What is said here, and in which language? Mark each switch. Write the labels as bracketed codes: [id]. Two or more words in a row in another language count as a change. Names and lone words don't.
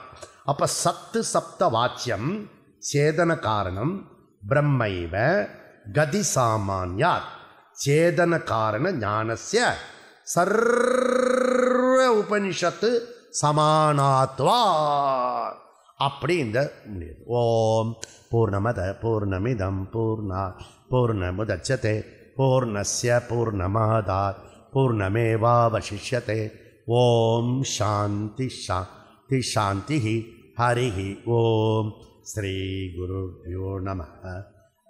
[sa] அப்போ सत् शब्द वाच्यम् चेतन कारणम् ब्रह्मैव गति सामान्यात् चेतन कारण ज्ञानस्य सर्व उपनिषत् समानत्वा. [ta] அப்படி இந்த முடியுது. [sa] ॐ पूर्णमद पूर्णमिदम् पूर्णमुदच्यते पूर्णस्य पूर्णमादात् पूर्णमेवावशिष्यते. ॐ शान्ति शान्ति शान्ति. हरि ॐ। श्री गुरुभ्यो नमः.